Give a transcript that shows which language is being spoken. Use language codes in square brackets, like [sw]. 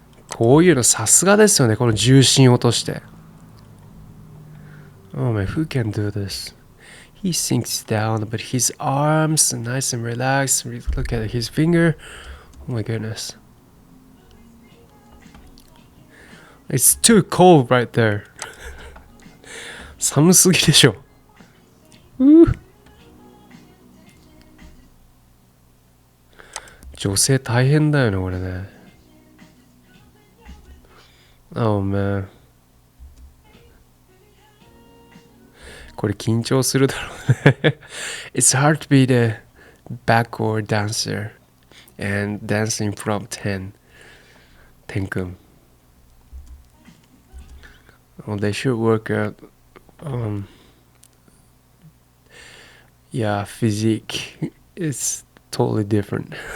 [ja] こういうのさすがですよね。この重心を落として。 [en] Oh man, who can do this? He sinks down, but his arms are nice and relaxed. Look at his finger. Oh my goodness. It's too cold right there. [ja] 寒すぎでしょ。女性大変だよね、これね。 [en] Oh man. [ja] これ緊張するだろうね。 [en] It's hard to be the backward dancer and dancing from TEN君. Well, they should work out yeah, physique is totally different.